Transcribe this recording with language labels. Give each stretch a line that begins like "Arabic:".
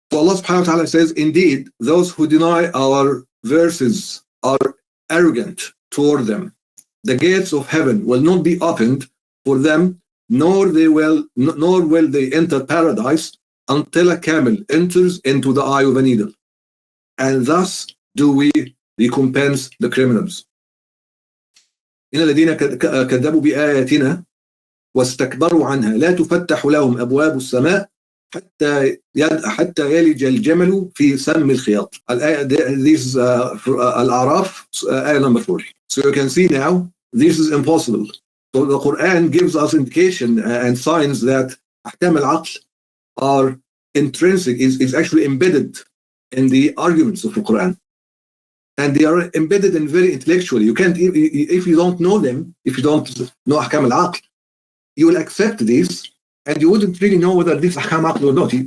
English: So Allah subhanahu wa ta'ala says, indeed, those who deny our verses are arrogant toward them. The gates of heaven will not be opened for them, nor will they enter paradise until a camel enters into the eye of a needle. And thus do we recompense the criminals.
Arabic: إن الذين كذبوا بآياتنا واستكبروا عنها لا تفتح لهم أبواب السماء حتى يلج الجمل في سم الخياط.
English: This is Al-Araf, ayah number 40. So you can see now, this is impossible. So the Quran gives us indication and signs that أحكام العقل are intrinsic, is actually embedded in the arguments of the Quran. And they are embedded in very intellectually. You can't, if you don't know them, if you don't know Ahkam al-Aql, you will accept this, and you wouldn't really know whether this Ahkam al-Aql or not.